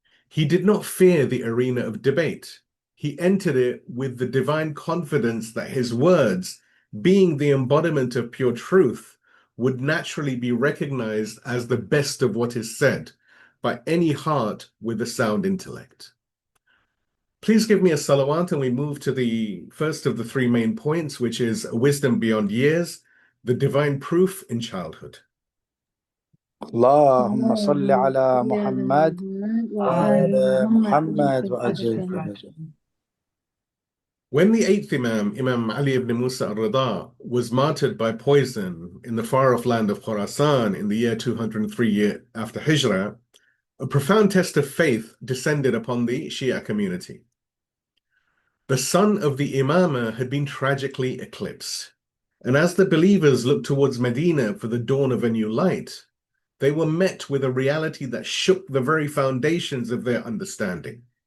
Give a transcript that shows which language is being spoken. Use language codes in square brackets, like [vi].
[en] He did not fear the arena of debate. He entered it with the divine confidence that his words, being the embodiment of pure truth, would naturally be recognized as the best of what is said by any heart with a sound intellect. Please give me a salawat and we move to the first of the three main points, which is wisdom beyond years, the divine proof in childhood. [ar] اللهم صل على محمد وآل محمد وأجل فرجه. [en] When the eighth Imam, Imam Ali ibn Musa al-Ridha, was martyred by poison in the far-off land of Khurasan in the year 203 after Hijrah, a profound test of faith descended upon the Shia community. The sun of the Imamah had been tragically eclipsed, and as the believers looked towards Medina for the dawn of a new light, they were met with a reality that shook the very foundations of their understanding.